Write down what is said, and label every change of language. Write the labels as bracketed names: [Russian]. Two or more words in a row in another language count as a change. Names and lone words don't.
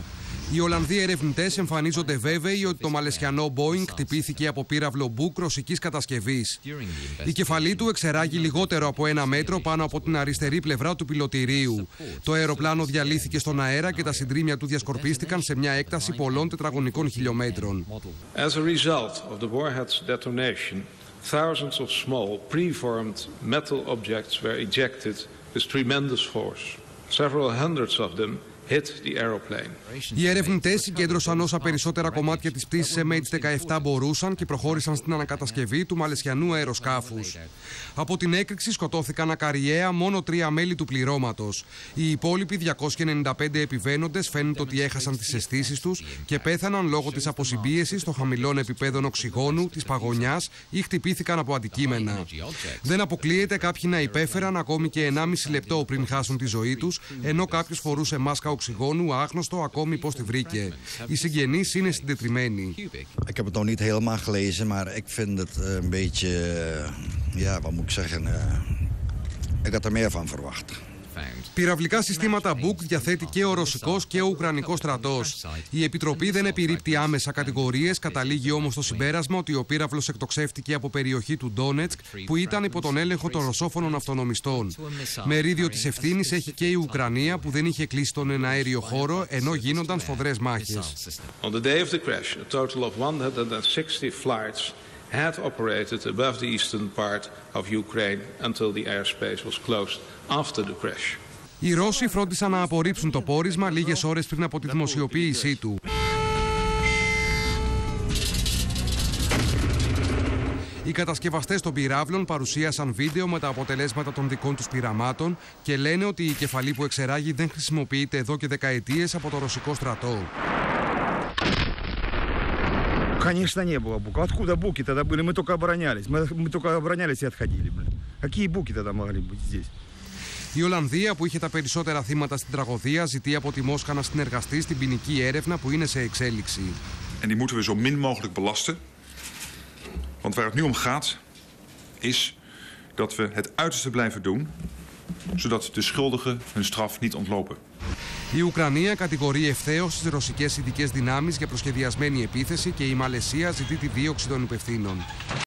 [Greek] Οι Ολλανδοί ερευνητές εμφανίζονται βέβαιοι ότι το μαλαισιανό Boeing χτυπήθηκε από πύραυλο Buk ρωσικής κατασκευής. Η κεφαλή του εξεράγει λιγότερο από 1 μέτρο πάνω από την αριστερή πλευρά του πιλωτηρίου. Το αεροπλάνο διαλύθηκε στον αέρα και τα συντρίμμια του διασκορπίστηκαν σε μια έκταση πολλών τετραγωνικών χιλιομέτρων. [English] Thousands of small, preformed metal objects were ejected with tremendous force. Several hundreds of them hit the aeroplane. [Greek] Οι ερευνητές συγκέντρωσαν όσα περισσότερα κομμάτια της πτήσης MH17 μπορούσαν και προχώρησαν στην ανακατασκευή του μαλαισιανού αεροσκάφους. Από την έκρηξη σκοτώθηκαν ακαριέα μόνο 3 μέλη του πληρώματος. Οι υπόλοιποι 295 επιβαίνοντες φαίνεται ότι έχασαν τις αισθήσεις τους και πέθαναν λόγω της αποσυμπίεσης των χαμηλών επιπέδων οξυγόνου, της παγωνιάς ή χτυπήθηκαν από αντικείμενα. Δεν αποκλείεται κάποιοι να υπέφεραν ακόμη και 1,5 λεπτό πριν χάσουν τη ζωή τους, ενώ κάποιος φορούσε μάσκα οξυγόνου, άγνωστο ακόμη πώς τη βρήκε. Οι συγγενείς είναι συντετριμμένοι. [Dutch] Ik heb het nog niet helemaal gelezen, maar ik vind het een beetje, ja, wat moet ik zeggen, ik had er meer van verwacht. [Greek] Πυραυλικά συστήματα Buk διαθέτει και ο ρωσικός και ο ουκρανικός στρατός. Η Επιτροπή δεν επιρρύπτει άμεσα κατηγορίες, καταλήγει όμως στο συμπέρασμα ότι ο πύραυλος εκτοξεύτηκε από περιοχή του Ντόνετσκ που ήταν υπό τον έλεγχο των ρωσόφωνων αυτονομιστών. Μερίδιο της ευθύνης έχει και η Ουκρανία που δεν είχε κλείσει τον εναέριο χώρο ενώ γίνονταν σφοδρές μάχες. [English] On the day of the crash, a total of 160 flights had operated above the eastern part of Ukraine until the airspace was closed after the crash. [Greek] Οι Ρώσοι φρόντισαν να απορρίψουν το πόρισμα λίγες ώρες πριν από τη δημοσιοποίησή του. Οι κατασκευαστές των πυράβλων παρουσίασαν βίντεο με τα αποτελέσματα των δικών τους πειραμάτων και λένε ότι η κεφαλή που εξεράγει δεν χρησιμοποιείται εδώ και δεκαετίες από το ρωσικό στρατό. [Russian] Конечно, не было бука. Откуда буки тогда были? Мы только оборонялись. Мы только оборонялись и отходили. Какие буки тогда могли быть здесь? [Greek] Η Ολλανδία, που είχε τα περισσότερα θύματα στην τραγωδία, ζητεί από τη Μόσχα να συνεργαστεί στην ποινική έρευνα που είναι σε εξέλιξη. [Dutch] En die moeten we zo min mogelijk belasten. Want waar het nu om gaat, is dat we het uiterste blijven doen, zodat de schuldigen hun straf niet ontlopen. [Greek] Η Ουκρανία κατηγορεί ευθέως τις ρωσικές ειδικές δυνάμεις για προσχεδιασμένη επίθεση και η Μαλαισία ζητεί τη δίωξη των υπευθύνων.